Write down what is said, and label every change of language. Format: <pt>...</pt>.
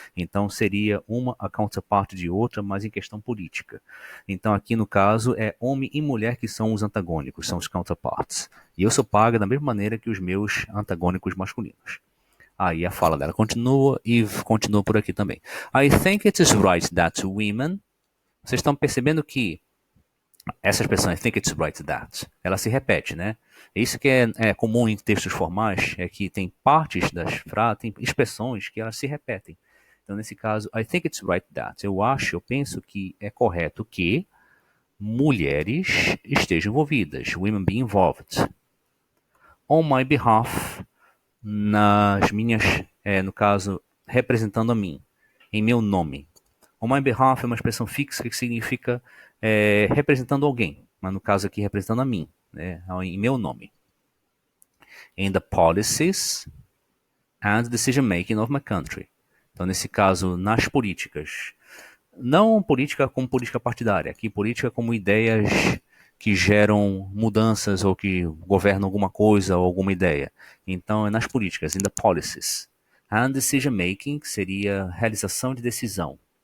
<pt>Então seria uma a counterpart de outra, mas em questão política. Então aqui no caso é homem e mulher que são os antagônicos, são os counterparts. E eu sou paga da mesma maneira que os meus antagônicos masculinos. Aí a fala dela continua e continua por aqui também.</pt> <en>I think it is right that women.</en> <pt>Vocês estão percebendo que essa expressão,</pt> <en>I think it's right that,</en> <pt>ela se repete, né? Isso que é comum em textos formais, é que tem partes das frases, tem expressões que elas se repetem. Então, nesse caso,</pt> <en>I think it's right that.</en> <pt>Eu penso que é correto que mulheres estejam envolvidas.</pt> <en>Women be involved. On my behalf,</en> <pt>nas minhas, no caso, representando a mim, em meu nome.</pt> <en>On my behalf</en> <pt>é uma expressão fixa que significa representando alguém, mas no caso aqui representando a mim, né, em meu nome.</pt> <en>In the policies and decision making of my country.</en> <pt>Então, nesse caso, nas políticas. Não política como política partidária, aqui política como ideias que geram mudanças ou que governam alguma coisa ou alguma ideia. Então, é nas políticas,</pt> <en>in the policies. And decision making,</en> <pt>que seria realização de decisão.</pt>